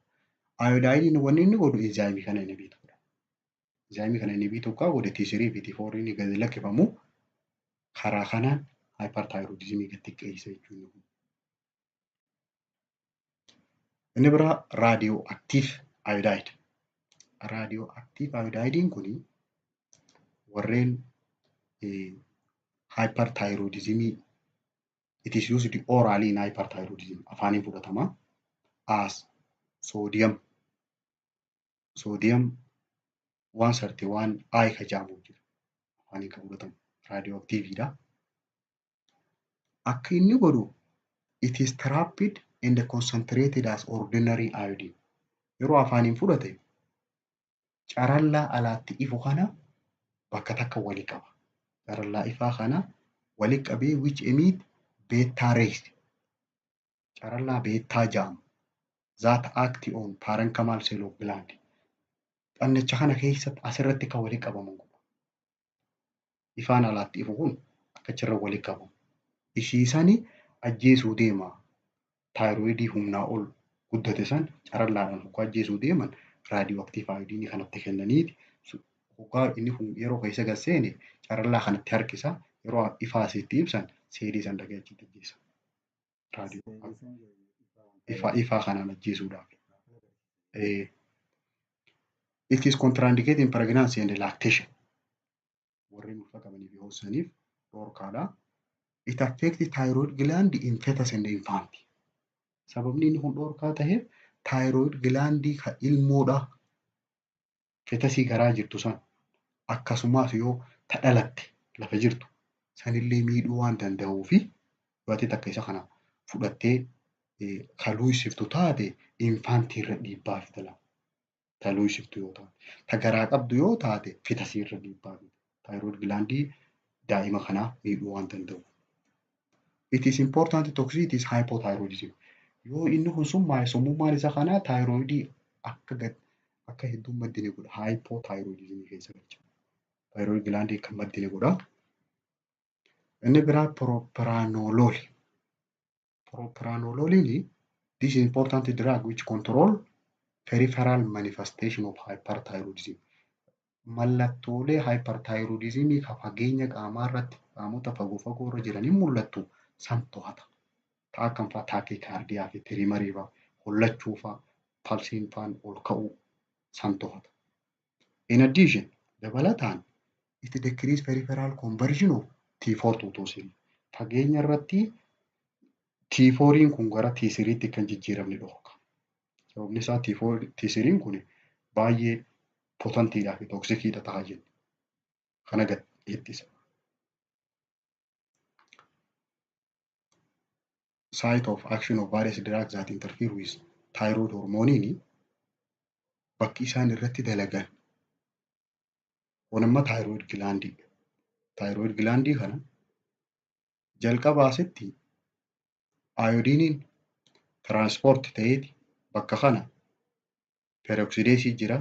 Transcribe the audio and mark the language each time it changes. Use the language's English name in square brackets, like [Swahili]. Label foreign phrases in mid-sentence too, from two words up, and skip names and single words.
[Oromo] Iodidiin wanni inni godhu enzyme kana inni biituudha. Enzyme kana inni biituu qaba godhe T3 fi T4 inni gad lakkifamu karaa kanaan hyperthyroidism gad xiqqeessa jechuudha. Inni biraa radioactive iodide. Radioactive iodidiin kun warreen hyperthyroidism [English] it is used orally in hyperthyroidism. [Oromo] Afaaniin fudhatama. As sodium 131 I ka jedhamu jira. Afaaniin kan fudhatamu radioactiveidha. Akka inni godhu [English] it is trapped and concentrated as ordinary iodine. [Oromo] Yeroo afaaniin fudhate carallaa alaatti ifu kana bakka takka wali qaba. Carallaa ifaa kana wali qabee [English] which emit beta rays. [Oromo] Carallaa beta jedhamu. [English] That act on parenchymal cell of gland. [Oromo] Xannacha kana keessatti asirratti kan wali qabamu. Ifaan alaatti ifu kun akka achirra wali qabamu. Ishiisani ajjeesuu deema. Thyroidii humnaa ol guddate san carallaadhaan hoggaa ajjeesuu deeman [English] radioactive iodine [Oromo] kanatti kennaniiti. Hoggaa inni yeroo keessa gad seene carallaa kanatti harkisa. Yeroo ifaa asitti ibsan seelii san dhagee achitti ajjeesa. Ifaa kanaan ajjeesuudhaaf. [English] It is contraindicated in pregnancy and lactation. [Oromo] Warreen ulfa qabanii fi hoosaniif dhorkaadha. [English] It affects the thyroid gland in fetus and infant. [Oromo] Sababni inni kun dhorkaa ta'eef thyroid glandii kan ilmoodha. Fetasii garaa jirtu san akkasumas yoo ta dhalatte lafa jirtu sanillee miidhuu waan danda'uufi waanti takka isa kana fudhattee kaluu isiftu taate infantii irra dhiibbaa fida. Taluu isiftu yoo taate. Ta garaa qabdu yoo taate fetasii irra dhiibbaa fida. Thyroid glandii daa'ima kanaa miidhuu waan danda'uuf. [English] It is important toxicity is hypothyroidism. [Oromo] Yoo inni kun summaa'e summummaan isa kanaa taayiroidii akka hedduun maddine godha. Haayipootaayirooidizimii keessa galcha. Taayiroid gilaandii kan maddine godha. Inni biraa pirooperaanolooli. [English] Pirooperaanolooliin this is important drug which control peripheral manifestation of hyperthyroidism. [Oromo] Mallattoolee hyperthyroidismii kan fageenya qaamaa irratti qaamota fagoo irra jiraniin mul'attu san to'ata. Akkam fa'aa taakiikaardiyaa fi tirimarii fa'aa hollachuu fa'aa palsiin fa'aan ol ka'uu san to'ata. [English] In addition dabalataan it decrease peripheral conversion of T4 to T3. [Oromo] Fageenya irratti T4 kun gara T3tti kan jijjiiramni dhorka. Sababni isaa T3 kun baay'ee potentii fi toksikiidha ta'a jenna. Kana gad ittisa. [English] Site of action of various drugs that interfere with thyroid hormone [Oromo] bakki isaan irratti dalagan wanamma thyroid glandii. Thyroid glandii kana jalqaba asitti iodiniin transport ta'eeti bakka kana peroxidase jira.